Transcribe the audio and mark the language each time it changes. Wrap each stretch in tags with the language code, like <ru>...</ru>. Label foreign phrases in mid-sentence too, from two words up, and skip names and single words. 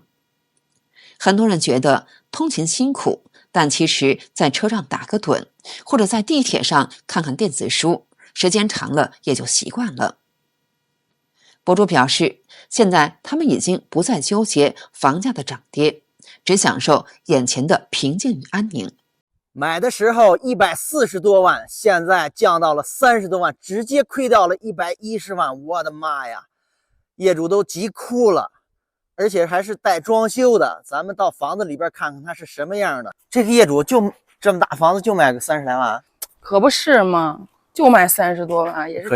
<zh>很多人覺得通勤辛苦，但其實在車上打個盹，或者在地鐵上看看電子書，時間長了也就習慣了。博主表示，現在他們已經不再糾結房價的漲跌，只享受眼前的平靜與安寧。買的時候140多萬，現在降到了30多萬，直接虧掉了110萬，我的媽呀！業主都急哭了，而且還是帶裝修的。咱們到房子裡邊看看它是什麼樣的。這個業主就這麼大房子就賣個30来萬，可不是嘛，就賣30多萬，也是</zh>